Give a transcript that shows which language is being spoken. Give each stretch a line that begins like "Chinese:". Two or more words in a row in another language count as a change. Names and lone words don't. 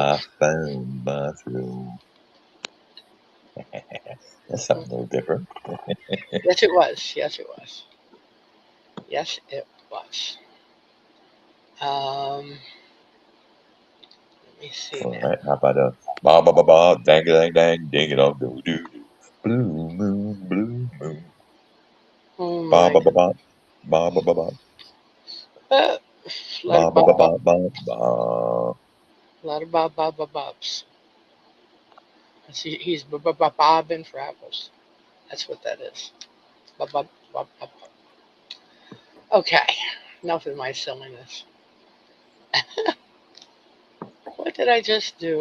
English: I found my thrill. That's something a little different. Yes, it was. Yes, it was. Yes, it was. Let me see All now. right, how about ba ba ba ba, dang dang dang, ding it on, do do do. Blue moon, Oh ba my ba ba God. ba, ba ba ba ba, Uh, a ba lot of ba ba bob ba bob. ba ba. A lot of bobs. He's bobbing for apples. That's what that is. Bob bob bob bob. Okay, enough of my silliness. What did I just do?